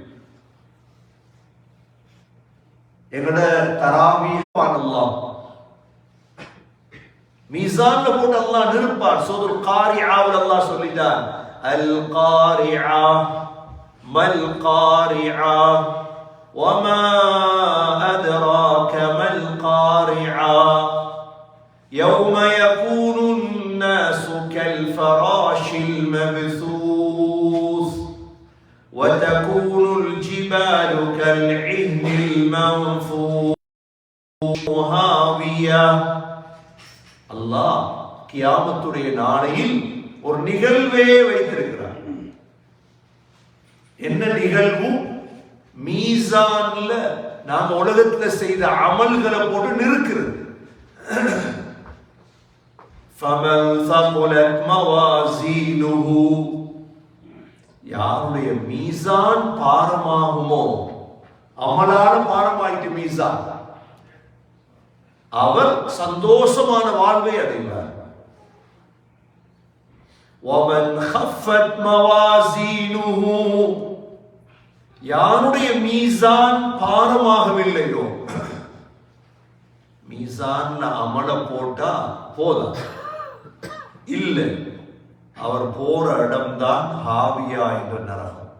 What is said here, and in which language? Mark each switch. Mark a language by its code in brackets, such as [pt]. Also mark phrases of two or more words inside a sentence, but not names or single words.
[ta] எங்கட தராவீஹ் அல்லாஹ் மீசான்ல போட்டு அல்லாஹ் நிற்பார். சூரத்துல் காரிஆவில் அல்லாஹ் சொல்லிட்டான், [ar] القارعة ما القارعة وما أدراك ما القارعة يوم يكون الناس كالفراش المبثوث وتكون الجبال كالعهن المنفوش هاوية. [ta] அல்லாஹ் கியாமத்துடைய நாளையில் ஒரு நிகழ்வே வைத்திருக்கிறார். என்ன நிகழ்வு? மீசான்ல நாங்க உலகத்துல செய்த அமல்களை போட்டு நிறுக்கிறது. [ar] فَمَنْ ثَقُلَتْ مَوَازِينُهُ, [ta] யாருடைய மீசான் பாரமாகுமோ, அமலான பாரமாயிட்டு மீசான், அவர் சந்தோஷமான வாழ்வை அடைவார். [ar] وَمَنْ خَفَّتْ مَوَازِينُهُ, [ta] யாருடைய மீசான் பாரமாகவில்லையோ, மீசான்ல அமல போட்டா போதா இல்ல, அவர் போற இடம்தான் ஹாவியா என்ற நரகம்.